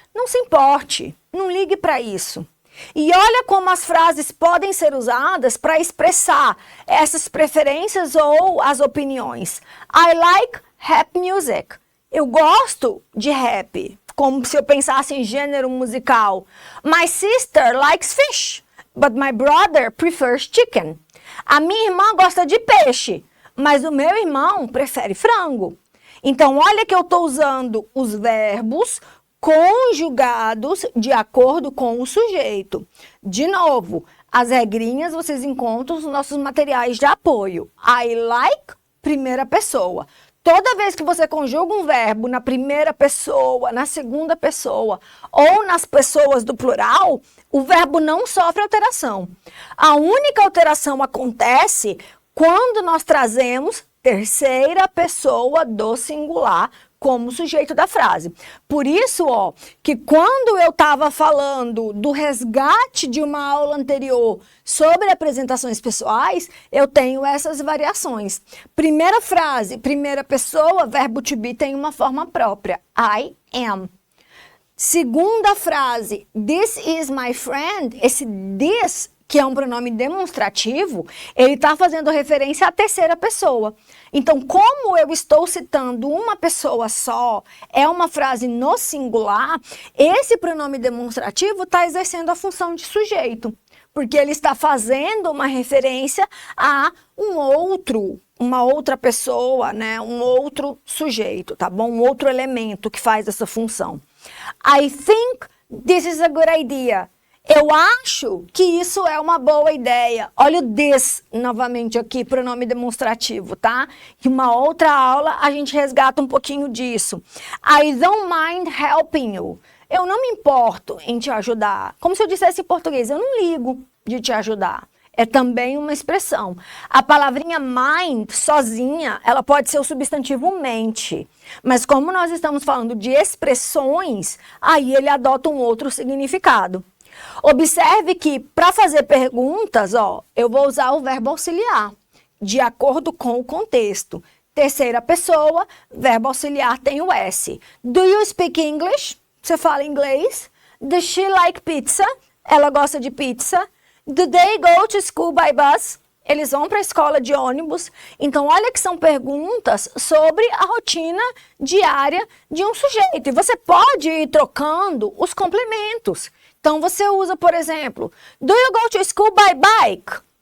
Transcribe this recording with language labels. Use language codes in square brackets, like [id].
[pt] Não se importe, não ligue para isso. E olha como as frases podem ser usadas para expressar essas preferências ou as opiniões. [en] I like rap music. [pt] Eu gosto de rap, como se eu pensasse em gênero musical. [en] My sister likes fish, but my brother prefers chicken. [pt] A minha irmã gosta de peixe, mas o meu irmão prefere frango. Então, olha que eu estou usando os verbos conjugados de acordo com o sujeito. De novo, as regrinhas vocês encontram nos nossos materiais de apoio. I like, primeira pessoa. Toda vez que você conjuga um verbo na primeira pessoa, na segunda pessoa ou nas pessoas do plural, o verbo não sofre alteração. A única alteração acontece quando nós trazemos terceira pessoa do singular como sujeito da frase. Por isso, ó, que quando eu estava falando do resgate de uma aula anterior sobre apresentações pessoais, eu tenho essas variações. Primeira frase, primeira pessoa, verbo to be tem uma forma própria. I am. Segunda frase, [en] this is my friend. [pt] Esse this, que é um pronome demonstrativo, ele está fazendo referência à terceira pessoa. Então, como eu estou citando uma pessoa só, é uma frase no singular, esse pronome demonstrativo está exercendo a função de sujeito, porque ele está fazendo uma referência a uma outra pessoa, né? Um outro sujeito, tá bom? Um outro elemento que faz essa função. [en] I think this is a good idea. [pt] Eu acho que isso é uma boa ideia. Olha o this novamente aqui, pronome demonstrativo, tá? Em uma outra aula a gente resgata um pouquinho disso. [en] I don't mind helping you. [pt] Eu não me importo em te ajudar. Como se eu dissesse em português, eu não ligo de te ajudar. É também uma expressão. A palavrinha mind, sozinha, ela pode ser o substantivo mente. Mas como nós estamos falando de expressões, aí ele adota um outro significado. Observe que, para fazer perguntas, eu vou usar o verbo auxiliar, de acordo com o contexto. Terceira pessoa, verbo auxiliar tem o S. [en] Do you speak English? [pt] Você fala inglês? [en] Does she like pizza? [pt] Ela gosta de pizza? [en] Do they go to school by bus? [pt] Eles vão para a escola de ônibus. Então, olha que são perguntas sobre a rotina diária de um sujeito. E você pode ir trocando os complementos. Então, você usa, por exemplo, [en] do you go to school by bike?